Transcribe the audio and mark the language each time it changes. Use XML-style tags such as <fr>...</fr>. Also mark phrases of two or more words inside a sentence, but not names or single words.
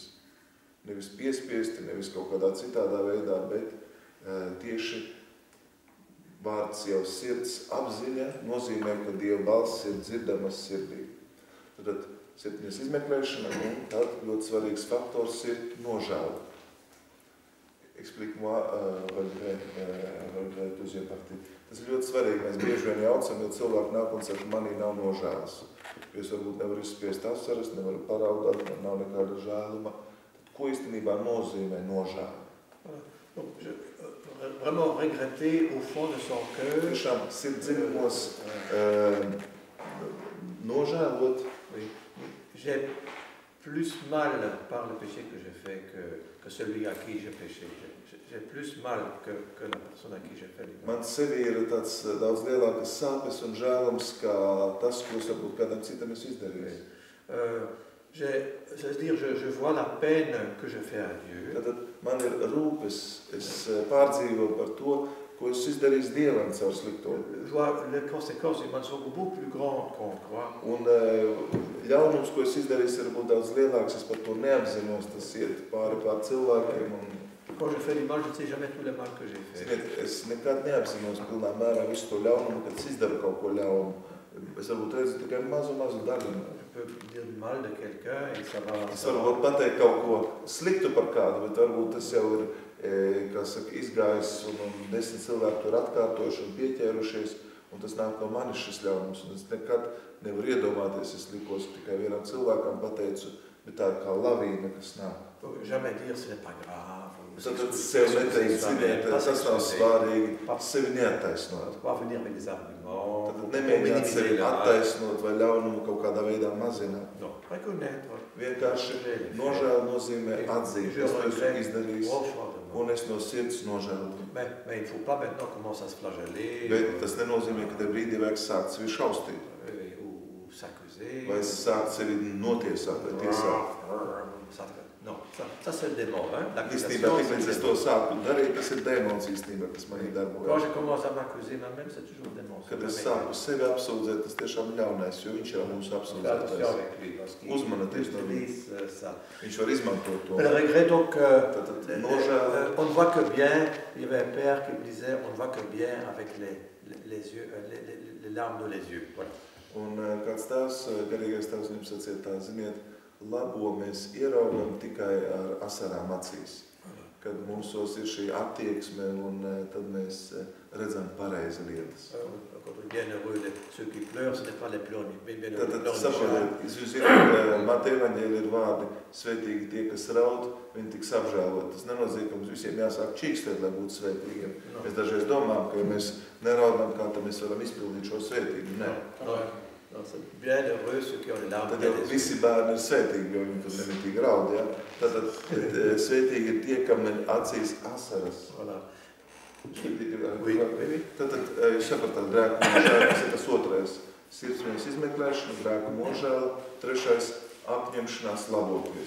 <lv>Nevis piespiesti, nevis kaut kādā citādā veidā, bet tieši vārds jau sirds apziņa nozīmē, ka Dieva balss ir dzirdamas sirdī. Tad sirdsapziņas izmeklēšana un tad ļoti svarīgs faktors ir nožēla.</lv> <fr>Explique-moi votre deuxième partie.</fr> <lv>Tas ir ļoti svarīgi. Mēs bieži vien jaucam, jo cilvēki nāk un saka, manī nav nožēlas. Es varbūt nevaru izspiest asaras, nevaru paraudāt, man nav nekāda žēluma. Tad ko īstenībā nozīmē nožēla?</lv> <fr>Vraiment regretter au fond de son cœur.</fr> <lv>Tiešām sirdziņos nožēlot.</lv> <fr>J'ai plus mal par le péché que j'ai fait que celui à qui j'ai péché. J'ai plus mal que la personne à qui j'ai fait.</fr> <lv>Man sevi ir tāds daudz lielākas sāpes un žēlums, kā tas, ko es varbūt kādam citam esmu izdarījis.</lv> <fr>C'est-à-dire, je vois la peine que je fais à Dieu.</fr> <lv>Tad man ir rūpes, es pārdzīvoju par to, ko es izdarīju Dievam caur slikto.</lv> <fr>Je vois les conséquences du mensonge beaucoup plus grandes qu'on croit.</fr> <lv>Un ļaunums, ko es izdarīju, ir būt daudz lielāks, es par to neapzinos, tas iet pāri pār cilvēkiem.</lv> <fr>Quand je fais du mal, je ne sais jamais tout le mal que j'ai fait.</fr> <lv>Ziniet, es nekad neapzinos pilnā mērā visu to ļaunumu, kad es izdaru kaut ko ļaunu. Es varbūt redzu tikai mazu daļu.</lv> <fr>Je peux dire du mal de quelqu'un et ça va...</fr> <lv>Es varu būt pateikt kaut ko sliktu par kādu, bet varbūt tas jau ir, kā saka, izgājis un 10 cilvēki to ir atkārtojuši un pieķērušies, un tas nāk no manis šis ļaunums. Un es nekad nevaru iedomāties, es likos tikai vienam cilvēkam pateicu, bet tā ir kā lavīna, kas nāk.</lv> <fr>Jamais dire ce n'est pas grave.</fr> <lv>Tad sev neteikt, ziniet, tas nav svārīgi, sevi neattaisnot.</lv> <fr>Pas venir avec des arguments.</fr> <lv>Tad nemēģināt sevi attaisnot vai ļaunumu kaut kādā veidā mazināt.</lv> <fr>Non, reconnaître.</fr> <lv>Vienkārši nožēla nozīmē atzīt, es to esmu izdarījis, un es no sirds nožēlu.</lv> <fr>Mais il ne faut pas maintenant commencer à se flageller.</fr> <lv>Bet tas nenozīmē, ka te brīdī vajag sākt sevi šaustīt.</lv> <fr>Ou s'accuser.</fr> <lv>Vai sākt sevi notiesāt vai tiesāt.</lv> <fr>Non, ça c'est le démon.</fr> <lv>Īstenībā, tiklīdz es to sāku darīt, tas ir dēmons īstenībā, kas manī</lv> <fr>Quand</fr> <lv>darbojas.</lv> <fr>je commence à m'accuser moi-même, c'est toujours le démon.</fr> <lv>Kad es sāku sevi apsūdzēt, tas tiešām ļaunais, jo viņš ir mūsu apsūdzētais. Uzmanieties no viņa. Viņš var izmantot to.</lv> <fr>Le regret, donc,</fr> <lv>nožēla.</lv> <fr>on ne voit que bien, il y avait un père qui me disait, on ne voit que bien avec les yeux, les larmes de les yeux. Voilà.</fr> <lv>Un kāds tēvs, garīgais tēvs, viņam sacīja tā, ziniet, labo mēs ieraugam tikai ar asarām acīs. Kad mūsos ir šī attieksme un tad mēs redzam pareizi lietas. Quand on est bien heureux, ceux qui pleurent, ce n'est pas les pleurs, mais bien heureux. Tad saprotiet, jūs zināt, Mateja evaņģēlī ir vārdi, svētīgi tie, kas raud, viņi tiks apžēlot. Tas nenozīmē, ka mums visiem jāsāk čīkstēt, lai būtu svētīgiem. Mēs dažreiz domājam, ka ja mēs neraudam, kā tad mēs varam izpildīt šo svētību. Nē.</lv> <fr>Non, c'est bien heureux ceux qui ont les larmes.</fr> <lv>Tad jau visi bērni ir svētīgi, jo viņi tad nemitīgi raud, ja? Tad svētīgi ir tie, kam ir acīs asaras.</lv> <fr>Voilà.</fr> <lv>Tad jūs sapratāt, grēku nožēla, tas ir tas otrais. Sirdsapziņas izmeklēšana, grēku nožēla, trešais apņemšanās laboties.</lv>